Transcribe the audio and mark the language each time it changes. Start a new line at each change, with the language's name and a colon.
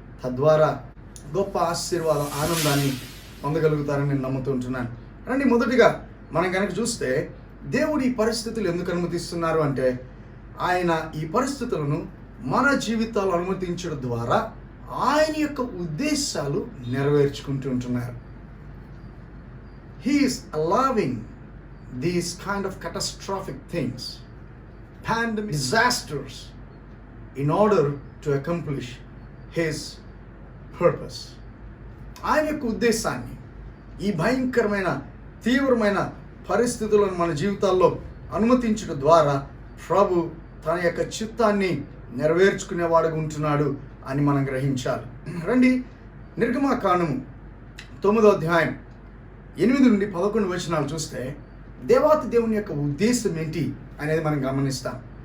Telugu: తద్వారా గొప్ప ఆశీర్వాదం, ఆనందాన్ని పొందగలుగుతారని నేను నమ్ముతుంటున్నాను. రండి, మొదటిగా మనం కనుక చూస్తే దేవుడు ఈ పరిస్థితులు ఎందుకు అనుమతిస్తున్నారు అంటే, ఆయన ఈ పరిస్థితులను మన జీవితాలు అనుమతించడం ద్వారా ఆయన యొక్క ఉద్దేశాలు నెరవేర్చుకుంటూ ఉంటున్నారు.
English: He is allowing these kind of catastrophic things, pandemic disasters, in order to accomplish his purpose.
Telugu: ఆయన యొక్క ఉద్దేశాన్ని ఈ భయంకరమైన తీవ్రమైన పరిస్థితులను మన జీవితాల్లో అనుమతించడం ద్వారా ప్రభు తన యొక్క చిత్తాన్ని నెరవేర్చుకునేవాడుగా ఉంటున్నాడు అని మనం గ్రహించాలి. రండి, నిర్గమాకాండము 9వ అధ్యాయం 8 నుండి 11 వచనాలు చూస్తే దేవాతి దేవుని యొక్క ఉద్దేశం ఏంటి అనేది మనం గమనిస్తాం.